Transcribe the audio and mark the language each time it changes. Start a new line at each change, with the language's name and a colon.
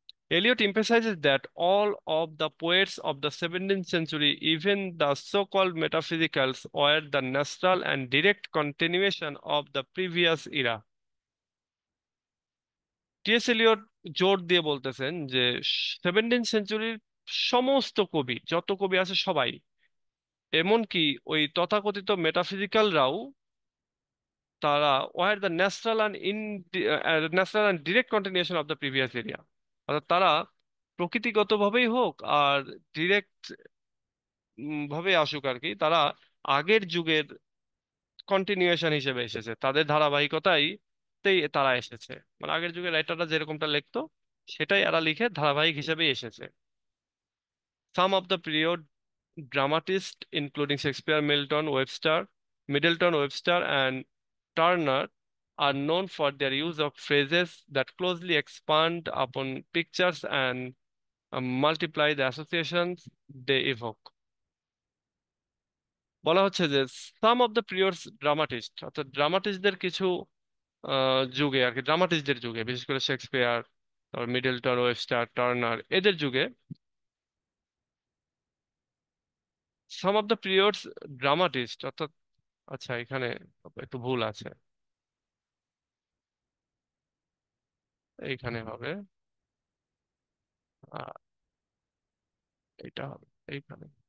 English: Eliot emphasizes that all of the poets of the 17th century, even the so-called metaphysicals, were the natural and direct continuation of the previous era.
Bangla: T S Elliot জোর দিয়ে বলতেছেন যে 17th সেঞ্চুরির সমস্ত কবি, যত কবি আছে সবাই এমনকি ওই তথাকথিত মেটাফিজিক্যালরাও, তারা
English: were the natural and natural and direct continuation of the previous area,
Bangla: অর্থাৎ তারা প্রকৃতিগতভাবেই হোক আর ডিরেক্ট ভাবে আসুক আর কি, তারা আগের যুগের কন্টিনিউয়েশন হিসেবে এসেছে, তাদের ধারাবাহিকতাইতেই তারা এসেছে। মানে আগের যুগের রাইটাররা যেরকমটা লিখতো সেটাই এরা লিখে ধারাবাহিক হিসেবে এসেছে।
English: Some of the period dramatists including Shakespeare, Middleton, Webster, and Turner are known for their use of phrases that closely expand upon pictures and multiply the associations they evoke.
Bangla: বলা হচ্ছে যে
English: some of the periods dramatist,
Bangla: অর্থাৎ ড্রামাটিস্টদের কিছু যুগে আর কি, ড্রামাটিস্টদের যুগে, বিশেষ করে শেক্সপিয়ার, তারপর মিডলটন, ওয়েবস্টার, টার্নার, এদের যুগে সাম অফ দ্য পিরিয়ডস ড্রামাটিস্ট অর্থাৎ, আচ্ছা এখানে একটু ভুল আছে, এইখানে হবে, আর এটা হবে এইখানে।